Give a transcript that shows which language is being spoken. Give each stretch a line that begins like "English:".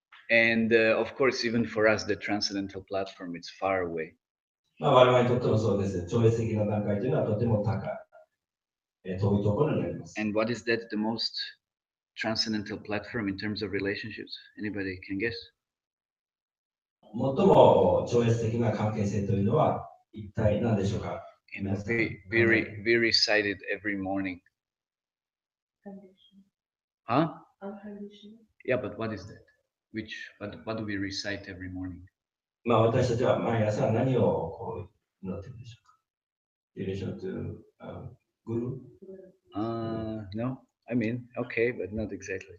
English: And of course, even for us, the transcendental platform is far away.
Japanese: まあ我々にとってもそうです。超越的な段階というのはとても高い、遠いところにあります。
English: And what is that the most transcendental platform in terms of relationships? Anybody can guess?
Japanese: 最も超越的な関係性というのは一体何でしょうか。
English: You know, we recite it every morning. Huh? Yeah, but what is that? What do we recite every morning?
Japanese: まあ私たちは毎朝何をこう祈っているでしょうか。
English: Relation to Guru? No, I mean, okay, but not exactly.